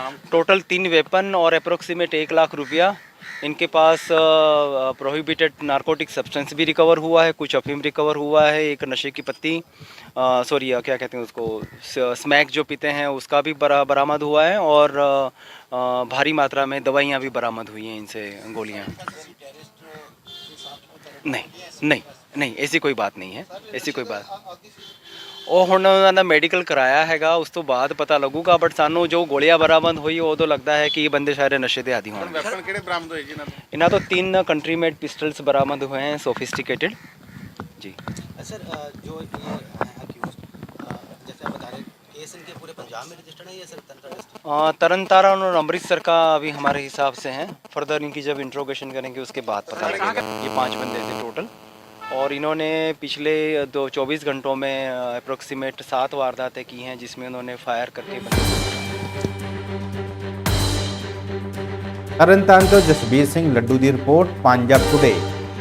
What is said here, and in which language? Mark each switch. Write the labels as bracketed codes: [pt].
[hi] Total 3 weapon और approximate 1 lakh रुपया। इनके पास प्रोहिबिटेड नारकोटिक सब्सटेंस भी रिकवर हुआ है, कुछ अफीम रिकवर हुआ है, एक नशे की पत्ती क्या कहते हैं उसको, स्मैक जो पीते हैं उसका भी बरामद हुआ है और भारी मात्रा में दवाइयाँ भी बरामद हुई हैं इनसे, गोलियाँ। नहीं ऐसी कोई बात नहीं है, ऐसी कोई बात। [pa] ਉਹ ਹੁਣ ਉਹਨਾਂ ਦਾ ਮੈਡੀਕਲ ਕਰਾਇਆ ਹੈਗਾ, ਉਸ ਤੋਂ ਬਾਅਦ ਪਤਾ ਲੱਗੂਗਾ। ਬਟ ਸਾਨੂੰ ਜੋ ਗੋਲੀਆਂ ਬਰਾਮਦ ਹੋਈ ਉਦੋਂ ਲੱਗਦਾ ਹੈ ਕਿ ਇਹ ਬੰਦੇ ਸਾਰੇ ਨਸ਼ੇ ਦੇ ਆਦੀ ਹੋਣਗੇ। ਵੈਪਨ ਕਿਹੜੇ ਬਰਾਮਦ ਹੋਏ ਜੀ ਇਹਨਾਂ ਤੋਂ? ਇਹਨਾਂ ਤੋਂ [hi] 3 कंट्री मेड पिस्टल्स बरामद हुए हैं, सोफिस्टिकेटेड जी। सर जो ये अक्यूज्ड जैसे आप बता रहे केस इनके पूरे पंजाब में रजिस्टर्ड है या सर तरन तारण और अमृतसर का अभी हमारे हिसाब से हैं। फर्दर इनकी जब इंट्रोगेशन करेंगे उसके बाद पता लगेगा। ये 5 बंदे थे टोटल और इन्होंने पिछले 24 घंटों में अप्रोक्सीमेट 7 वारदातें की हैं, जिसमें उन्होंने फायर करके [pa] ਤਰਨਤਾਰਨ ਤੋਂ ਜਸਬੀਰ ਸਿੰਘ ਲੱਡੂ ਦੀ ਰਿਪੋर्ट, पंजाब टुडे।